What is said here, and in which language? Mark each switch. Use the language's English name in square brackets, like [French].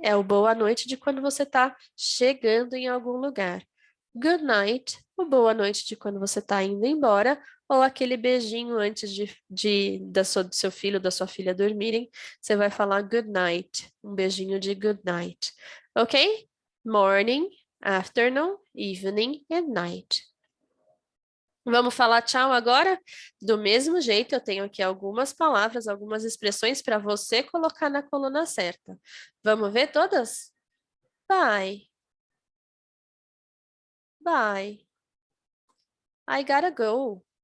[Portuguese] É o boa noite de quando você está chegando em algum lugar. [English] Good night. [Portuguese] O boa noite de quando você está indo embora. Ou aquele beijinho antes do seu filho ou da sua filha dormirem. Você vai falar [English] good night. [Portuguese] Um beijinho de [English] good night. [Portuguese] Ok? [English] Morning, afternoon, evening and night. [Portuguese] Vamos falar tchau agora? Do mesmo jeito, eu tenho aqui algumas palavras, algumas expressões para você colocar na coluna certa. Vamos ver todas? Bye. [English] Bye. I gotta go.